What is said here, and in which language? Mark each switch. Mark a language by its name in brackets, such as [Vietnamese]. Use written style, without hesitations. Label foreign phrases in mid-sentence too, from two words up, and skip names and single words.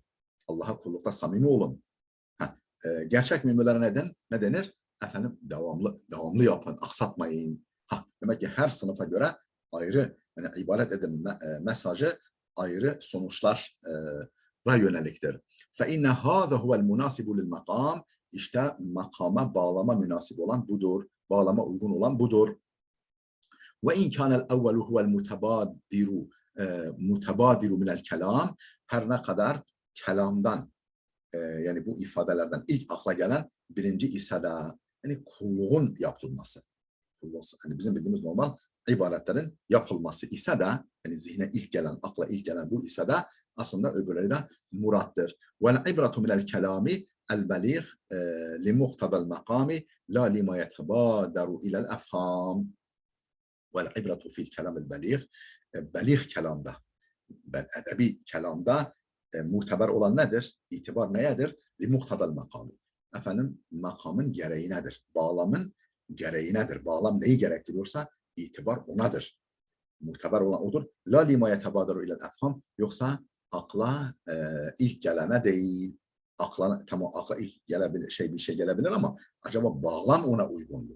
[Turkish] Allah'a kullukta samimi olun. Gerçek müminlere ne denir? Efendim, devamlı yapın, aksatmayın. Demek ki her sınıfa göre ayrı, yani ibadet edin mesajı ayrı sonuçlara yöneliktir. [Arabic] فَاِنَّ هَذَا هُوَ الْمُنَاسِبُ لِلْمَقَامِ, [Turkish] İşte makama bağlama münasip olan budur. Bağlama uygun olan budur. [Arabic] وَاِنْ كَانَ الْاَوَّلُ هُوَ الْمُتَبَادِرُ مِنَ الْكَلَامِ, [Turkish] her ne kadar kelamdan, yani bu ifadelerden ilk akla gelen birinci ise de, yani kulluğun yapılması. Hani bizim bildiğimiz normal ibadetlerin yapılması ise de, yani zihne ilk gelen, akla ilk gelen bu ise de aslında öbürleri de murattır. [Arabic] وَالْعِبْرَةُ مِنَ الْكَلَامِ الْبَلِيغِ لِمُقْتَضَى الْمَقَامِ لَا لِمَا يَتَبَادَرُ إِلَى الْأَفْهَامِ. وَالْعِبْرَةُ فِي الْكَلَامِ الْبَلِيغِ, [Turkish] beligh kelamda, edebi kelamda muteber olan nedir? İtibar neyedir? [Arabic] لِمُقْتَضَى الْمَقَامِ. [Turkish] Efendim, makamın gereği nedir? Bağlamın gereği nedir? Bağlam neyi gerektiriyorsa itibar onadır. Muteber olan odur. [Arabic] لا لما يتبادر إلى الأفهام, [Turkish] yoksa akla ilk gelene değil. Tamam, akla ilk gelebilir, bir şey gelebilir ama acaba bağlam ona uygun mu?